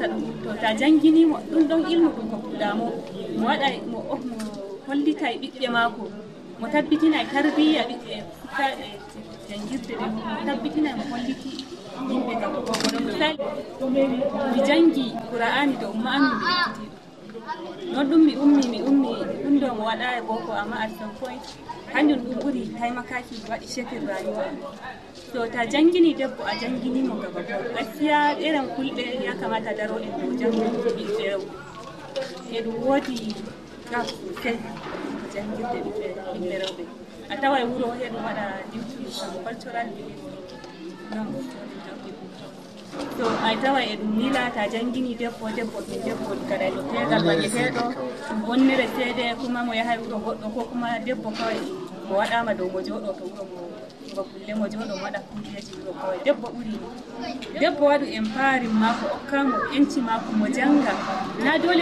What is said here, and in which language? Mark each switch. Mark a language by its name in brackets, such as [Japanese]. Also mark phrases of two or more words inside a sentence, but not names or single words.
[Fula] ɗum to ta janginimo ɗum ɗon ilmu ɗum kokkuɗamo mo waɗa mo hollita e ɓiɓɓe maako mo tabbitina e tarbiya ɓiɓɓe fukaɓe janngirde ɗe mo tabbitina mo holliti yimɓe gaba gogo ɗo misali mi jangi qur'ani do umma amin mi ekkitiɗo non ɗum mi ummi ɗum ɗo mo waɗa e boko amma [English] at some point [Fula] hanjum ɗum ɓuri taimakaki mi waɗi shetir rayuwa so ta jangini debbo a janginimo gaba bo gaskiya ɗeɗen fulɓe [Hausa] ya kamata [Fula] daroɗen dow janguki ɓiɓɓe rewɓe e ɗum woodi gap sosai jangirde ɓiɓɓe rewɓe a tawa e wuro he ɗum waɗa [English] duty cultural [Fula] non so a tawa e ɗum nila ta jangini debbo ɗum debbo gaɗa ɗo tegal waƴeteɗo ɗum wonnere seede kuma mo yahay wuro goɗɗo ko kuma debbo kawai mo waɗama dow mo jooɗo to wuro mo kulle mo jooɗo mo waɗa kuujeji wuro kawai debbo ɓurimo debbo waɗu empowering maako okkamo enci maako mo janga na dole